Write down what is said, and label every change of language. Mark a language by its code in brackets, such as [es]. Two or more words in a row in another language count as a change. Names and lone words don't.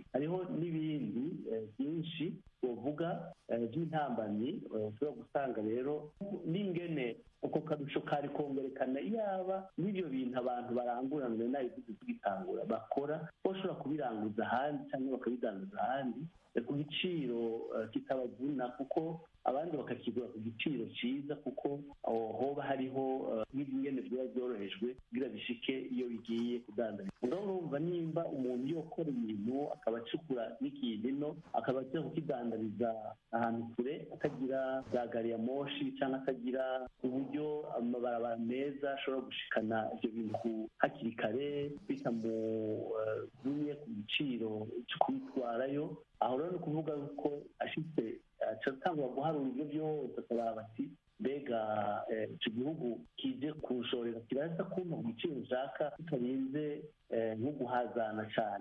[rn] Hariho n'ibindi byinshi wovuga by'intambamyi ushobora gusanga rero n'ingene uko karusho kari kongerekana yaba n'ibyo bintu abantu baranguranwe n'abivuze tugitangura bakora bashobora kubiranguza ahandi cyangwa bakabidanguza ahandi ku giciro kitabavuna, kuko abandi bakakigura ku giciro cyiza, kuko hoba hariho n'ibingene biba byorohejwe kugira bishike iyo bigiye kudandaza. Urumva nimba umuntu yokora ibintu akaba acukura n'ikintu ino akaba agiye kukidandariza ahantu kure, akagira za gari ya moshi cyangwa akagira uburyo amabarabara meza ashobora gushikana ibyo bintu hakiri kare bitamuvunye ku giciro cyo kubitwarayo, aho rero ni ukuvuga ko ashitse atangwa guharura ibyo byose akaraba ati mbega icyo gihugu kije kushorera kiraza kumpa ku giciro ushaka tutarinze nko guhazana cyane.